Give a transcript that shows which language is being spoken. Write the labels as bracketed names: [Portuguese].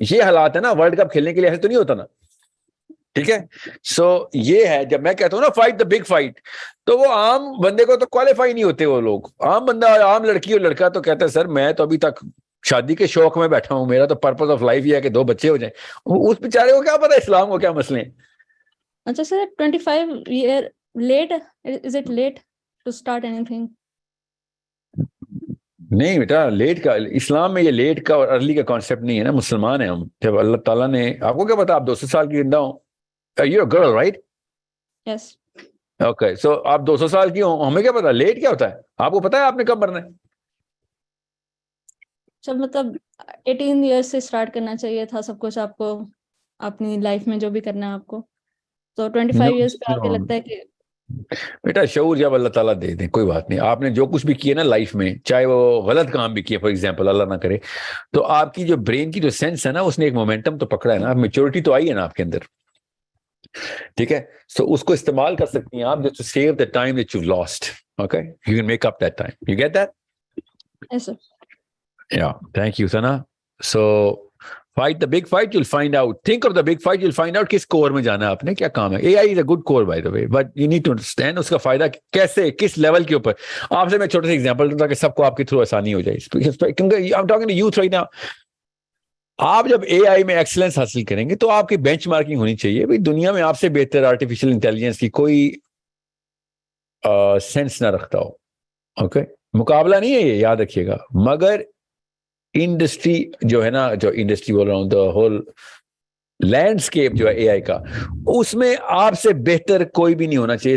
[Urdu] یہ حالات ہے نا, ورلڈ کپ کھیلنے کے لیے ایسے تو نہیں ہوتا نا. ٹھیک ہے, سو یہ ہے جب میں کہتا ہوں نا [English] fight the big fight, [Urdu] تو وہ عام بندے کو تو کوالیفائی نہیں ہوتے. وہ لوگ عام بندہ, عام لڑکی اور لڑکا تو کہتا ہے سر میں تو ابھی تک شادی کے شوق میں بیٹھا ہوں, میرا تو پرپز آف لائف یہ ہے کہ 2 بچے ہو جائیں. اس بیچارے کو کیا پتا اسلام کو کیا مسئلے ہیں. اچھا سر, [English] 25 year late, is it late to start anything? [Urdu] نہیں بیٹا, لیٹ کا اسلام میں یہ لیٹ کا اور ارلی کا کانسیپٹ نہیں ہے نا. مسلمان ہیں ہم. جب اللہ تعالیٰ نے, آپ کو کیا پتا آپ 200 سال کی زندہ ہوں. [English] You're a girl, right? Yes. [Urdu] Okay, so آپ 200 سال کی ہوں, ہمیں کیا پتا لیٹ کیا ہوتا ہے. آپ کو پتا ہے آپ نے کب مرنا ہے. چل مطلب 18 years سے اسٹارٹ کرنا چاہیے تھا سب کچھ آپ کو, اپنی لائف میں جو بھی کرنا ہے آپ کو. تو 25 years پہ آپ کو لگتا ہے کہ بیٹا شعور جب اللہ تعالیٰ دے دیں کوئی بات نہیں. آپ نے جو کچھ بھی کیا نا لائف میں, چاہے وہ غلط کام بھی کیا فار ایگزامپل, اللہ نہ کرے, تو آپ کی جو برین کی جو سینس ہے نا اس نے ایک مومنٹم تو پکڑا ہے نا, میچورٹی تو آئی ہے نا آپ کے اندر. ٹھیک ہے, سو اس کو استعمال کر سکتی ہیں آپ [English] Just to save the time that you lost. Okay, you can make up that time. You get that. yes sir. Yeah, thank you Sana. So fight the big fight, you'll find out. Think of the big fight, you'll find out [Urdu] کس کور میں جانا ہے آپ نے, کیا کام ہے. [English] AI is a good core by the way, but you need to understand [Urdu] اس کا فائدہ کیسے, کس لیول کے اوپر. آپ سے میں چھوٹا سا ایگزامپل دوں تاکہ سب کو آپ کے تھرو آسانی ہو جائے. کیونکہ [English] I'm talking to youth right now. [Urdu] آپ جب AI میں ایکسلنس حاصل کریں گے تو آپ کی بینچ مارکنگ ہونی چاہیے. بھائی دنیا میں آپ سے بہتر آرٹیفیشیل انٹیلیجنس کی کوئی سینس نہ رکھتا ہو. اوکے, مقابلہ نہیں ہے یہ, یاد رکھیے گا. مگر انڈسٹری جو ہے نا, جو انڈسٹری بول رہا ہوں, [English] the whole landscape [Urdu] جو ہے اے آئی کا, اس میں آپ سے بہتر کوئی بھی نہیں ہونا چاہیے.